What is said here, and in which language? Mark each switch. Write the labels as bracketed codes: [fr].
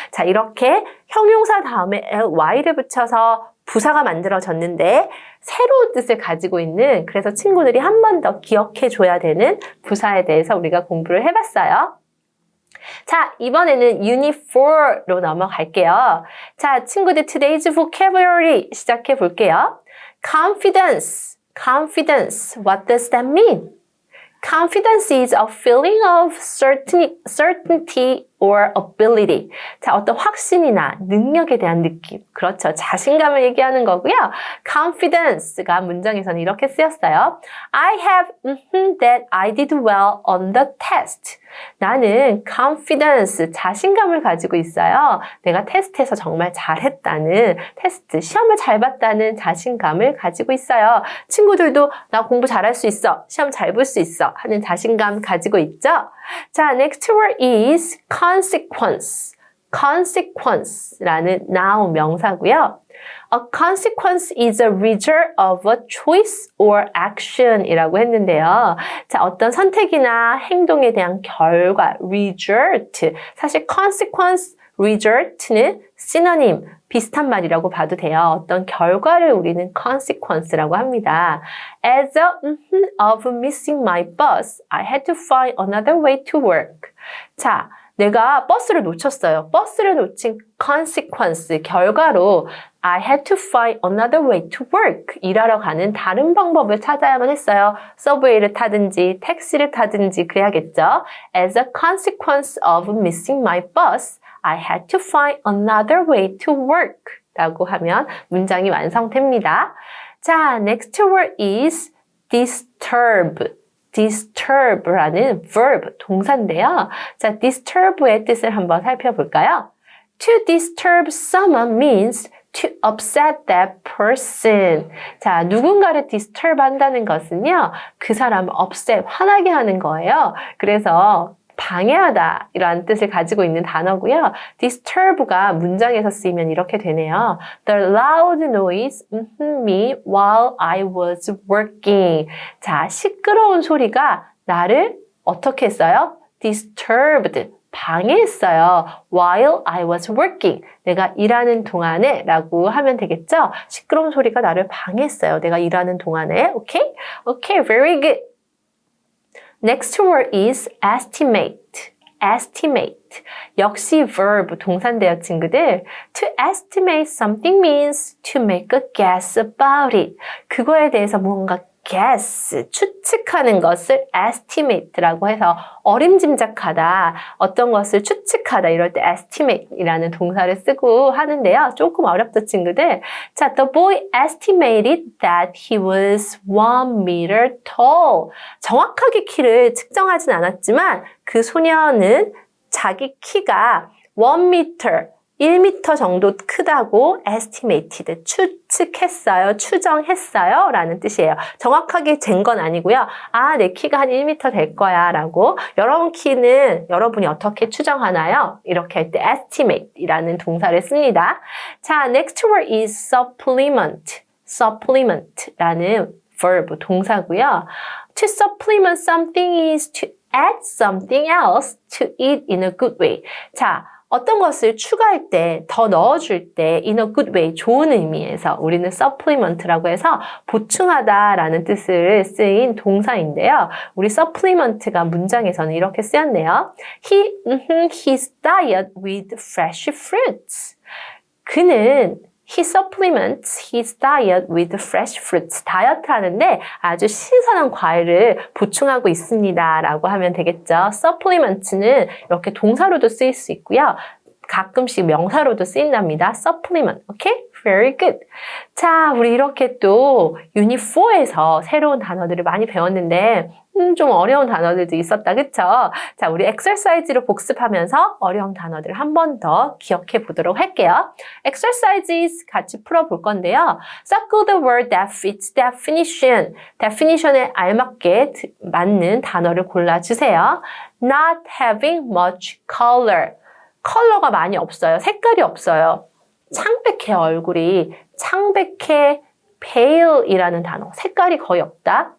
[ko] 자, 이렇게 형용사 다음에 ly를 붙여서 부사가 만들어졌는데 새로운 뜻을 가지고 있는 그래서 친구들이 한 번 더 기억해 줘야 되는 부사에 대해서 우리가 공부를 해봤어요. 자, 이번에는 Unit 4로 넘어갈게요. 자, 친구들 [en] today's vocabulary [ko] 시작해 볼게요. [en] Confidence, confidence, what does that mean? Confidence is a feeling of certainty or ability. [ko] 자, 어떤 확신이나 능력에 대한 느낌. 그렇죠. 자신감을 얘기하는 거고요. confidence가 문장에서는 이렇게 쓰였어요. [en] I have that I did well on the test. [ko] 나는 confidence, 자신감을 가지고 있어요. 내가 테스트에서 정말 잘했다는, 테스트, 시험을 잘 봤다는 자신감을 가지고 있어요. 친구들도 나 공부 잘할 수 있어, 시험 잘 볼 수 있어 하는 자신감 가지고 있죠? [en] 자, next word is consequence. [ko] consequence라는 noun 명사고요. [en] A consequence is a result of a choice or action [ko] 이라고 했는데요. 자, 어떤 선택이나 행동에 대한 결과, result. 사실 consequence, result는 synonym, 비슷한 말이라고 봐도 돼요. 어떤 결과를 우리는 consequence라고 합니다. [en] As a of missing my bus, I had to find another way to work. [ko] 자, 내가 버스를 놓쳤어요. 버스를 놓친 [en] consequence, [ko] 결과로 [en] I had to find another way to work. [ko] 일하러 가는 다른 방법을 찾아야만 했어요. 서브웨이를 타든지 택시를 타든지 그래야겠죠. [en] As a consequence of missing my bus, I had to find another way to work. [ko] 라고 하면 문장이 완성됩니다. 자, [en] next word is disturb. [ko] disturb라는 verb, 동사인데요. 자, disturb의 뜻을 한번 살펴볼까요? [en] To disturb someone means to upset that person. [ko] 자, 누군가를 disturb 한다는 것은요, 그 사람을 upset, 화나게 하는 거예요. 그래서 방해하다 이런 뜻을 가지고 있는 단어고요. disturb가 문장에서 쓰이면 이렇게 되네요. [en] The loud noise me while I was working. [ko] 자, 시끄러운 소리가 나를 어떻게 했어요? [en] disturbed. [ko] 방해했어요. [en] While I was working. [ko] 내가 일하는 동안에 라고 하면 되겠죠? 시끄러운 소리가 나를 방해했어요. 내가 일하는 동안에. [en] Okay? Okay, very good. Next word is estimate. estimate. [ko] 역시 verb, 동사인데요, 친구들. [en] To estimate something means to make a guess about it. [ko] 그거에 대해서 뭔가 guess, 추측하는 것을 estimate라고 해서 어림짐작하다, 어떤 것을 추측하다 이럴 때 estimate이라는 동사를 쓰고 하는데요. 조금 어렵죠, 친구들? [en] 자, the boy estimated that he was 1 meter tall. [ko] 정확하게 키를 측정하진 않았지만 그 소녀는 자기 키가 1 meter, 1m 정도 크다고 estimated, 추측했어요, 추정했어요 라는 뜻이에요. 정확하게 잰 건 아니고요. 아, 내 키가 한 1m 될 거야 라고. 여러분 키는 여러분이 어떻게 추정하나요? 이렇게 할 때 estimate 이라는 동사를 씁니다. 자, next word is supplement. supplement 라는 verb, 동사고요. [en] To supplement something is to add something else to it in a good way. [ko] 자, 어떤 것을 추가할 때, 더 넣어줄 때 [en] in a good way, [ko] 좋은 의미에서 우리는 supplement라고 해서 보충하다라는 뜻을 쓰인 동사인데요. 우리 supplement가 문장에서는 이렇게 쓰였네요. [en] His diet with fresh fruits. [ko] 그는 [en] He supplements his diet with fresh fruits. [ko] 다이어트 하는데 아주 신선한 과일을 보충하고 있습니다. 라고 하면 되겠죠. supplement는 이렇게 동사로도 쓰일 수 있고요. 가끔씩 명사로도 쓰인답니다. [en] supplement. 오케이? Very good. [ko] 자, 우리 이렇게 또 유닛 4에서 새로운 단어들을 많이 배웠는데 좀 어려운 단어들도 있었다. 그쵸? 자, 우리 엑서사이즈로 복습하면서 어려운 단어들을 한 번 더 기억해 보도록 할게요. exercises 같이 풀어볼 건데요. [en] Circle the word that fits definition. [ko] definition에 알맞게 맞는 단어를 골라주세요. [en] Not having much color. [ko] 컬러가 많이 없어요. 색깔이 없어요. 창백해, 얼굴이. 창백해, pale이라는 단어. 색깔이 거의 없다.